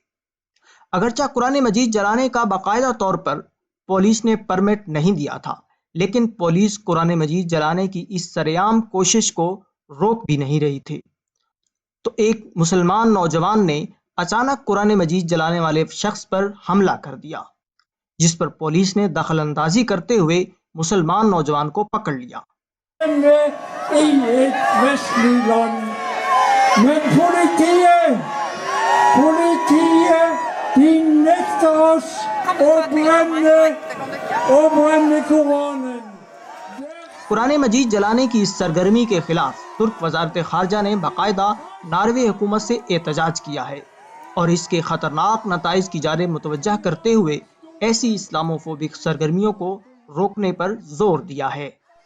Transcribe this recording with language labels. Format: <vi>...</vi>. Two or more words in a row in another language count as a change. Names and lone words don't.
<ur>اگرچہ قرآن مجید جلانے کا باقاعدہ طور پر پولیس نے پرمٹ نہیں دیا تھا، لیکن پولیس قرآن مجید جلانے کی اس سر عام کوشش کو روک بھی نہیں رہی تھی۔ تو ایک مسلمان نوجوان نے اچانک قرآن مجید جلانے والے شخص پر حملہ کر دیا، جس پر پولیس نے دخل اندازی کرتے ہوئے مسلمان نوجوان کو پکڑ لیا۔</ur> <no>i et vestlig land. Men politiet, de nekter oss å brenne Koranen.</no> <ur>قرآن مجید جلانے کی اس سرگرمی کے خلاف ترک وزارت خارجہ نے باقاعدہ ناروے حکومت سے احتجاج کیا ہے اور اس کے خطرناک نتائج کی جانب متوجہ کرتے ہوئے ایسی اسلاموفوبک سرگرمیوں کو روکنے پر زور دیا ہے۔</ur>